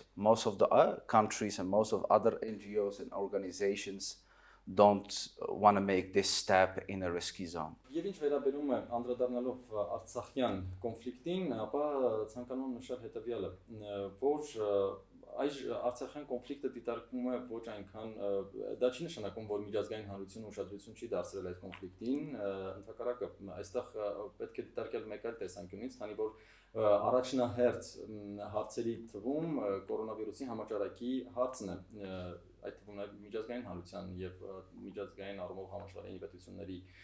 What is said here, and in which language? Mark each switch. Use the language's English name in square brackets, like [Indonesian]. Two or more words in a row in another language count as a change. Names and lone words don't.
[English] Most of the countries and most of other NGOs and organizations don't want to make this step in a risky zone. [Armenian] Եվ ինչ վերաբերում է անդրադառնալով արցախյան կոնֆլիկտին, ապա ցանկանում եմ նշել հետևյալը, որ այս արցախյան կոնֆլիկտը դիտարկվում է ոչ այնքան, դա չի նշանակում, որ միջազգային հանրությունը ուշադրություն չի դարձրել այդ կոնֆլիկտին, ընդհակառակը այստեղ պետք է դիտարկել մեկ այլ տեսանկյունից, քանի որ առաջնահերթ հարցերի թվում կորոնավիրուսի համաճարակի հարցն է, այդ թվում նաև միջազգային հանրության եւ միջազգային առումով համաշխարհային պետությունների